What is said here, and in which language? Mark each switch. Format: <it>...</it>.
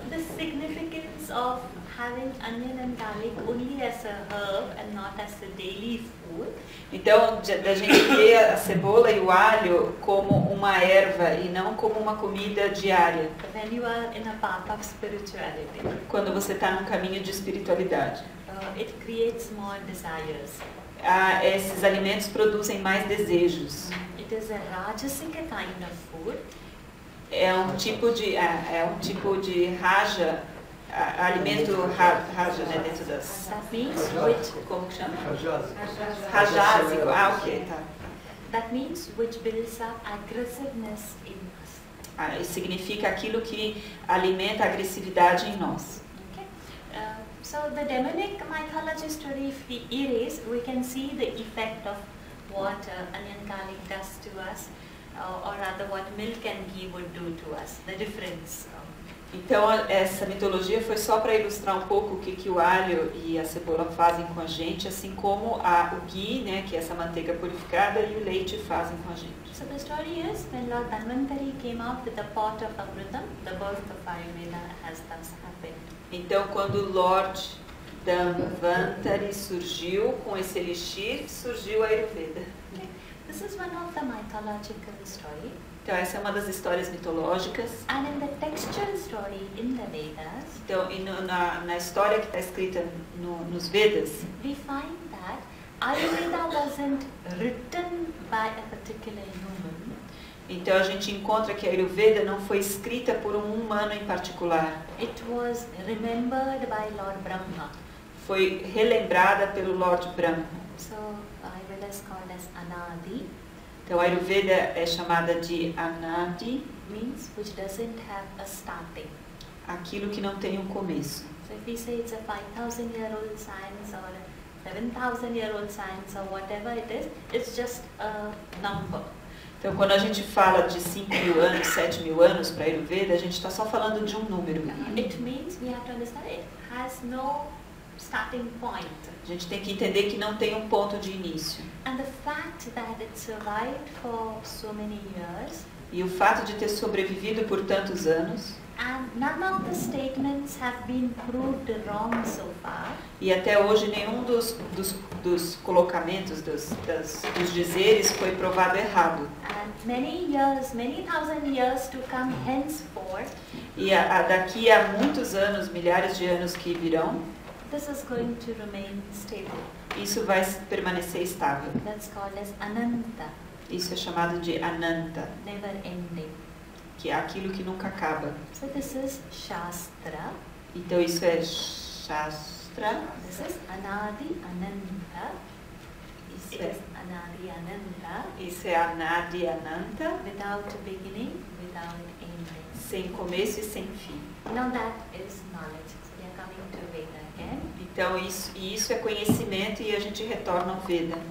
<en>the significance of having onion and garlic only as a herb and not as a daily food.</en> <pt>Então, da gente ver a cebola e o alho como uma erva e não como uma comida diária,</pt> <en>When you are in a path of spirituality,</en> <pt>quando você está num caminho de espiritualidade.</pt> <en>it creates more desires.</en> <pt>Esses alimentos produzem mais desejos.</pt> <en>It is a rajasic kind of food.</en> <pt>É um tipo de raja, alimento raja, né, dentro das...</pt> <en>That means which,</en> <pt>Como que chama?</pt> <en>Rajasi.</en> <pt>Rajásico. Ok, tá.</pt> <en>that means which builds up aggressiveness in us.</en> <pt>Isso significa aquilo que alimenta a agressividade em nós.</pt> <en>Okay. So the demonic mythology story, if we erase, we can see the effect of what onion garlic does to us, or rather what milk and ghee would do to us, the difference.</en> <pt>Então essa mitologia foi só para ilustrar um pouco o que o alho e a cebola fazem com a gente, assim como o ghee, né, que é essa manteiga purificada, e o leite fazem com a gente.</pt> <en>So the story is, when Lord Dhanvantari came out with the pot of Amritam, the birth of Ayurveda has thus happened.</en> <pt>Então quando Lord Dhanvantari surgiu com esse elixir, surgiu a Ayurveda.</pt> <en>Okay. This is one of the mythological story.</en> <pt>Então essa é uma das histórias mitológicas.</pt> <en>And in the textual story in the Vedas,</en> <pt>Então, na história que está escrita nos Vedas,</pt> <en>we find that Ayurveda wasn't written by a particular human.</en> <pt>então a gente encontra que a Ayurveda não foi escrita por um humano em particular.</pt> <en>It was remembered by Lord Brahma.</en> <pt>Foi relembrada pelo Lord Brahma.</pt> <en>So Ayurveda is called as Anadi,</en> <pt>Então a Ayurveda é chamada de Anadi.</pt> <en>means which doesn't have a starting.</en> <pt>aquilo que não tem um começo.</pt> <en>So if we say it's a 5,000-year-old science or a 7,000-year-old science or whatever it is, it's just a number.</en> <pt>Então, quando a gente fala de 5.000 anos, 7.000 anos para Ayurveda, a gente está só falando de um número.</pt> <en>It means we have to understand it has no starting point.</en> <pt>A gente tem que entender que não tem um ponto de início.</pt> <en>And the fact that it survived for so many years,</en> <pt>E o fato de ter sobrevivido por tantos anos,</pt> <en>and none of the statements have been proved wrong so far,</en> <pt>e até hoje nenhum dos colocamentos, dos dizeres foi provado errado.</pt> <en>and many years, many thousand years to come henceforth,</en> <pt>E daqui a muitos anos, milhares de anos que virão,</pt> <en>this is going to remain stable.</en> <pt>isso vai permanecer estável.</pt> <en>That's called as Ananta,</en> <pt>Isso é chamado de Ananta,</pt> <en>never ending.</en> <pt>que é aquilo que nunca acaba.</pt> <en>So this is Shastra,</en> <pt>Então isso é Shastra,</pt> <en>this is Anadi Ananta,</en> <pt>isso</pt> <en>it</en> <pt>é,</pt> <en>is Anadi Ananta,</en> <pt>isso é Anadi Ananta,</pt> <en>without beginning, without ending.</en> <pt>sem começo e sem fim.</pt> <en>Now that is knowledge. So we are coming to Veda again.</en> <pt>Então isso é conhecimento e a gente retorna ao Veda.</pt>